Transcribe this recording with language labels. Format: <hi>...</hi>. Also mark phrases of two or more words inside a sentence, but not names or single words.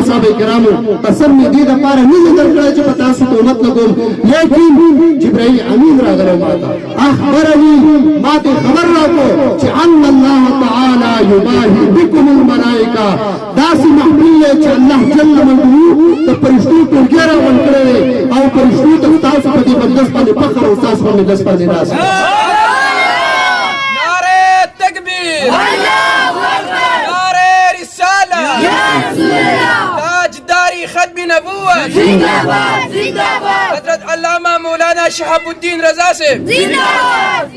<ps>صحابه کرامو قسم دې لپاره مې درکړې چې پتا سو تهمت لګوم لیکن جبرائیل امین راغله ماته اخبرني ماته خبر راکو چې</ps> <ar>ان الله تعالی یباهی بكم الملائکه</ar> <ps>داسې محفل چې الله جل مجده د فرشتو ټولګه راغون کړي او فرشتو ته تاسو په دې مجلس باندې فخر او تاسو په مجلس باندې راځي</ps> <ur>نعره تکبیر</ur> <ar>الله اکبر</ar> <ur>نعره رساله</ur> <ar>یا رسول الله</ar> <ur>تاجداری ختم نبوت زندہ باد حضرت علامہ مولانا شہاب الدین رضا سے زندہ باد</ur>